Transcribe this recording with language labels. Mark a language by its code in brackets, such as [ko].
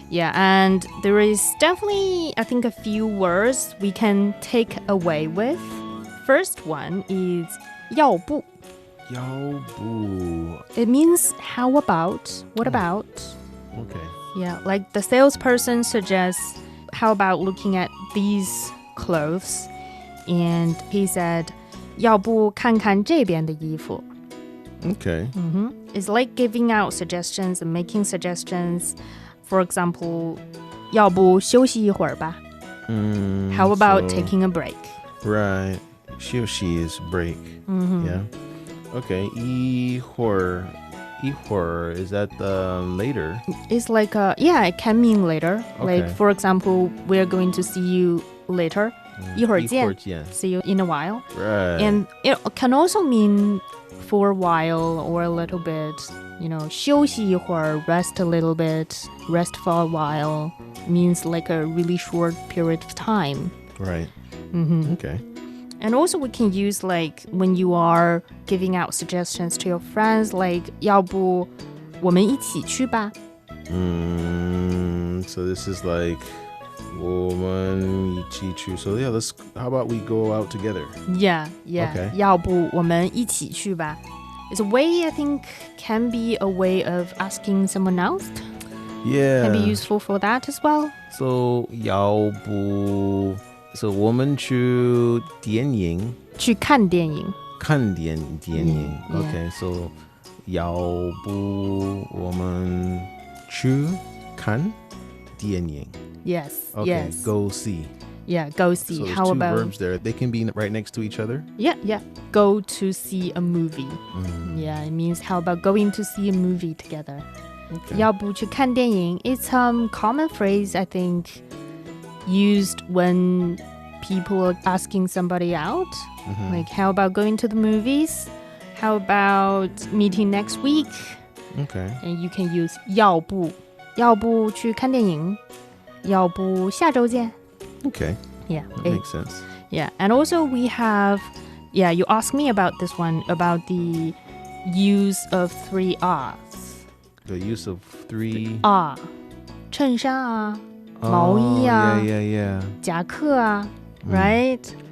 [en] Yeah, and there is definitely, I think, a few words we can take away with. First one is 要不. [zh] 要不. [en] It means how about, what about. Okay. Yeah, like the salesperson suggests, how about looking at these clothes? And he said, [zh] 要不看看这边的衣服. [en] Okay. It's like giving out suggestions and making suggestions. [zh] For example, 要不休息一会儿吧? [en] How about taking a break? Right. 休息 is break. Yeah. Okay. 一会儿, is that later? It's like, yeah, it can mean later. Okay. Like, for example, we're going to see you later. [zh] 一会儿见. 一会儿见. [en] See you in a while. Right. And it can also mean for a while or a little bit, you know, [zh] 休息一会儿, [en] rest a little bit, rest for a while, means like a really short period of time. Right. Okay. And also we can use like when you are giving out suggestions to your friends, like [zh] 要不我们一起去吧? [en] So this is like [zh] 我们一起去. [en] So yeah, how about we go out together? Yeah. Okay. [zh] 要不我们一起去吧? [en] It's a way I think can be a way of asking someone else. Yeah. Can be useful for that as well. [zh] So 要不 So 我们去电影. 去看电影. 看电影. [en] Yeah. Okay, so [zh] 要不我们去看电影. [en] Yes. Okay, yes. go see. Yeah, go see. So there's How two about verbs there. They can be right next to each other. Yeah. Go to see a movie. Yeah, it means how about going to see a movie together? Okay. [zh] 要不去看电影. [en] It's a common phrase I think used when people are asking somebody out. Like, how about going to the movies? How about meeting next week? Okay. And you can use [zh] 要不去看电影要不下周见 [en] Okay. Yeah. That makes sense. Yeah. And also we have, you asked me about this one, about the use of 3 R's. The use of 3 [zh] R. 衬衫啊毛衣啊 [en] yeah. [zh] 夹克啊 right?